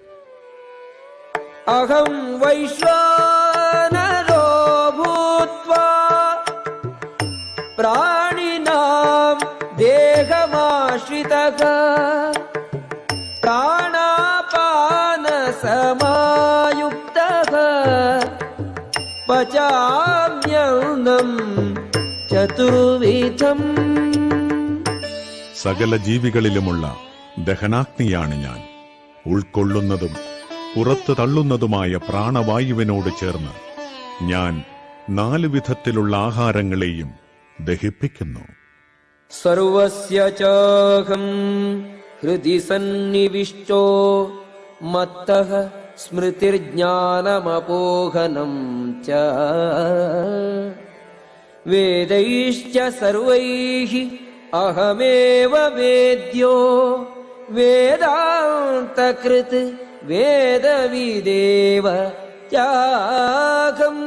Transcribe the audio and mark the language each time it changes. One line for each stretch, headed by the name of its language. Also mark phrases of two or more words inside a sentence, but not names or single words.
Sanskrit: അഹം വൈശ്വാനരോ ഭൂത്വാ പ്രാണിനാം ദേഹമാശ്രിതഃ പ്രാണാപാനസമായുക്തഃ പചാമ്യന്നം ചതുർവിധം.
Malayalam: സകല ജീവികളിലുമുള്ള ദഹനാഗ്നിയാണ് ഞാൻ. ഉൾക്കൊള്ളുന്നതും പുറത്തു തള്ളുന്നതുമായ പ്രാണവായുവിനോട് ചേർന്ന് ഞാൻ 4 വിധത്തിലുള്ള ആഹാരങ്ങളെയും ദഹിപ്പിക്കുന്നു.
Sanskrit: സർവസ്യ ചാഹം ഹൃദി സന്നിവിഷ്ടോ മത്തഃ സ്മൃതിർജ്ഞാനമപോഹനം ച വേദൈശ്ച സർവൈഃ അഹമേവ വേദ്യോ വേദാന്തകൃത് വേദവിദേവ ചാഹം.